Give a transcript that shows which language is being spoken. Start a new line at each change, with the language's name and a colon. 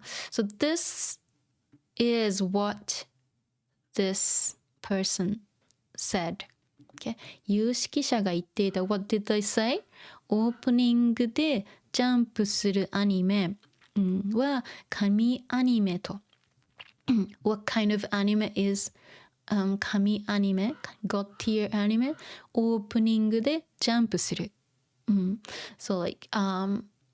English: so this is what this person said, okay?
Japanese: 有識者が言っていた
English: what did they say?
Japanese: オープニングでジャンプするアニメ、は神アニメと、
English: what kind of anime is
Japanese: 神アニメ
English: God tier anime
Japanese: オープニングでジャンプする、
English: so like when